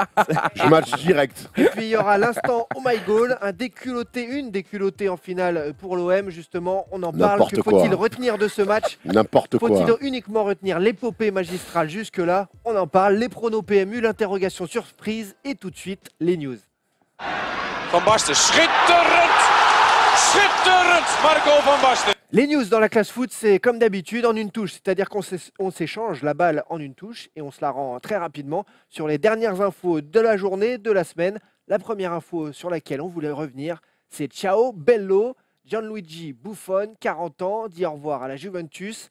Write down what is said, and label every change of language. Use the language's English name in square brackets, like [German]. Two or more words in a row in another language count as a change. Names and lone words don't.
[French] Je match direct. et puis il y aura l'instant Oh My Goal, une déculottée en finale pour l'OM. Justement, on en parle. N'importe Que quoi. faut-il retenir de ce match? N'importe quoi. Faut-il uniquement retenir l'épopée magistrale jusque-là? On en parle. Les pronos PMU, l'interrogation surprise et tout de suite les news. [Dutch] Van Basten, schitterend! Schitterend! Marco Van Basten. [French] Les news dans la classe foot, c'est comme d'habitude en une touche, c'est-à-dire qu'on s'échange la balle en une touche et on se la rend très rapidement sur les dernières infos de la journée, de la semaine. La première info sur laquelle on voulait revenir, c'est [Italian] ciao bello. [French] Gianluigi Buffon, 40 ans, dit au revoir à la Juventus.